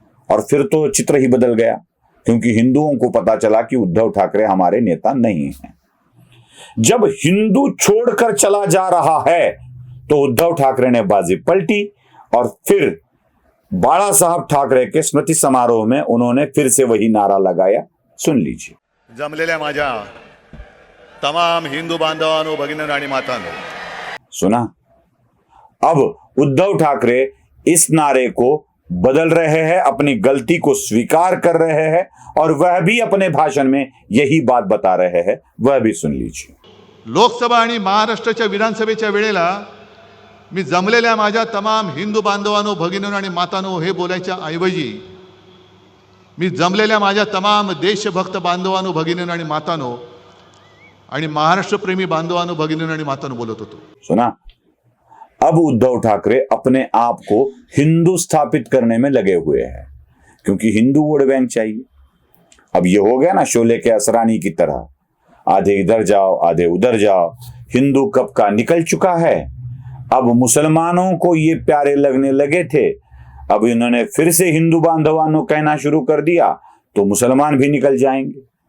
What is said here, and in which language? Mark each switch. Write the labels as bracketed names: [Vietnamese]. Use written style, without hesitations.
[Hindi] और फिर तो चित्र ही बदल गया क्योंकि हिंदुओं को पता चला कि उद्धव ठाकरे हमारे नेता नहीं हैं। जब हिंदू छोड़कर चला जा रहा है तो उद्धव ठाकरे ने बाजी पलटी और फिर बाला साहब ठाकरे के स्मृति समारोह में उन्होंने फिर से वही नारा लगाया, सुन लीजिए। [Marathi] जमलेल्या माझ्या तमाम हिंदू बांधवांनो भगिनींनो आणि मातांनो। [Hindi] सुना? अब उद्धव ठाकरे इस नारे को बदल रहे हैं, अपनी गलती को स्वीकार कर रहे हैं और वह भी अपने भाषण में यही बात बता रहे हैं, वह भी सुन लीजिए। [Marathi] लोकसभा आणि महाराष्ट्राच्या विधानसभेच्या वेळेला मी जमलेल्या माझ्या तमाम हिंदू बांधवांनो भगिनींनो आणि मातांनो हे बोलायच्या ऐवजी मी जमलेल्या माझ्या तमाम देशभक्त बांधवांनो भगिनींनो आणि मातांनो आणि महाराष्ट्रप्रेमी बांधवांनो भगिनींनो आणि मातांनो बोलत होतो। [Hindi] सुना? अब उद्धव ठाकरे अपने आप को हिंदू स्थापित करने में लगे हुए हैं क्योंकि हिंदू वोट बैंक चाहिए। अब ये हो गया ना शोले के असरानी की तरह, आधे इधर जाओ आधे उधर जाओ। हिंदू कब का निकल चुका है। अब मुसलमानों को ये प्यारे लगने लगे थे, अब इन्होंने फिर से हिंदू बांधवानों कहना शुरू कर दिया तो मुसलमान भी निकल जाएंगे।